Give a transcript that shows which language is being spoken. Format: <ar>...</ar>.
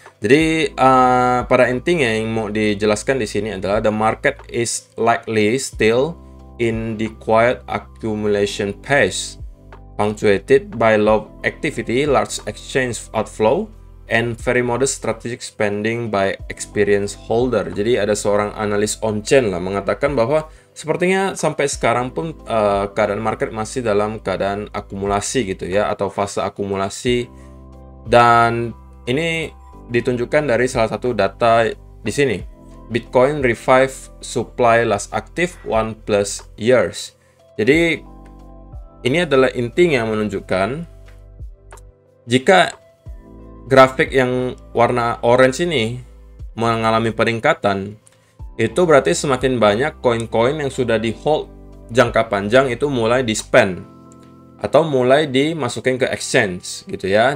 <id>Jadi pada intinya yang mau dijelaskan di sini adalah</id> <en>the market is likely still in the quiet accumulation phase, punctuated by low activity, large exchange outflow, and very modest strategic spending by experienced holder.</en> <id>Jadi ada seorang analis on-chain lah mengatakan bahwa sepertinya sampai sekarang pun keadaan market masih dalam keadaan akumulasi gitu ya, atau fase akumulasi. Dan ini ditunjukkan dari salah satu data di sini.</id> <en>Bitcoin revive supply last active 1+ years.</en> <id>Jadi ini adalah intinya menunjukkan jika grafik yang warna orange ini mengalami peningkatan, itu berarti semakin banyak koin-koin yang sudah di hold jangka panjang itu mulai di spend atau mulai dimasukin ke exchange gitu ya.</id>